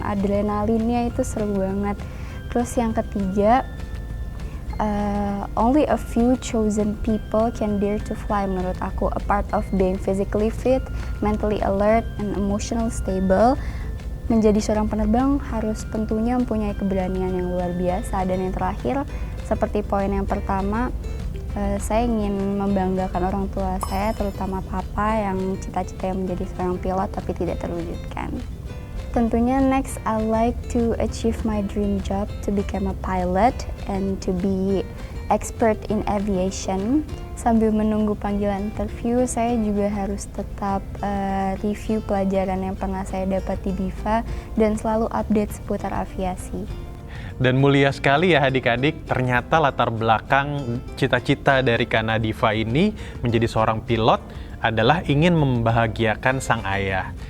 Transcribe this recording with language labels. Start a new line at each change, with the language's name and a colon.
Indonesian: Adrenalinnya itu seru banget. Terus yang ketiga,
English: only a few chosen people can dare to fly
Indonesian: menurut aku.
English: A part of being physically fit, mentally alert, and emotional stable.
Indonesian: Menjadi seorang penerbang harus tentunya mempunyai keberanian yang luar biasa. Dan yang terakhir, seperti poin yang pertama, saya ingin membanggakan orang tua saya, terutama papa yang cita-cita menjadi seorang pilot tapi tidak terwujudkan. Tentunya
English: next, I like to achieve my dream job to become a pilot and to be expert in aviation.
Indonesian: Sambil menunggu panggilan interview, saya juga harus tetap review pelajaran yang pernah saya dapat di BIFA dan selalu update seputar aviasi. Dan mulia sekali ya adik-adik, ternyata latar belakang cita-cita dari Kak Nadifa ini menjadi seorang pilot adalah ingin membahagiakan sang ayah.